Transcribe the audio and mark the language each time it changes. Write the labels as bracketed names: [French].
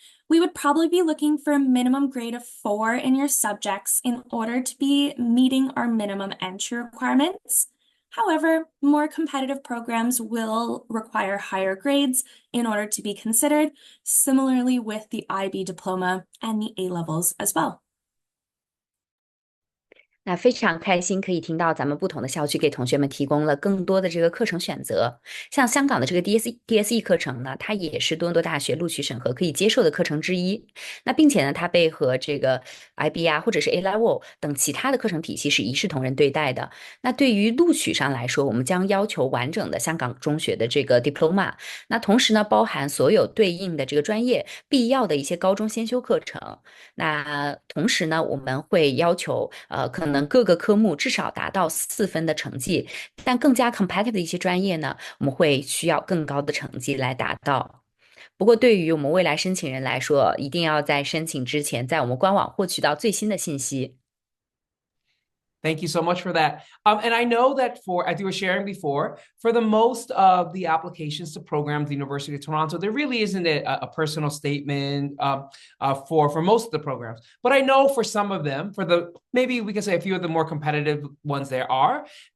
[English] We would probably be looking for a minimum grade of 4 in your subjects in order to be meeting our minimum entry requirements. However, more competitive programs will require higher grades in order to be considered, similarly with the IB diploma and the A levels as well. [Chinese] 那非常开心可以听到咱们不同的校区给同学们提供了更多的这个课程选择，像香港的这个 DSE 课程呢，它也是多伦多大学录取审核可以接受的课程之一。那并且呢，它被和这个 IB 啊或者是 A Level 等其他的课程体系是一视同仁对待的。那对于录取上来说，我们将要求完整的香港中学的这个 Diploma， 那同时呢，包含所有对应的这个专业必要的一些高中先修课程。那同时呢，我们会要求可能各个科目至少达到4分的成绩，但更加 competitive 的一些专业呢，我们会需要更高的成绩来达到。不过对于我们未来申请人来说，一定要在申请之前在我们官网获取到最新的信息。 [English] Thank you so much for that. And I know that as you were sharing before, for the most of the applications to programs at the University of Toronto, there really isn't a personal statement for most of the programs. But I know for some of them, maybe we can say a few of the more competitive ones there are.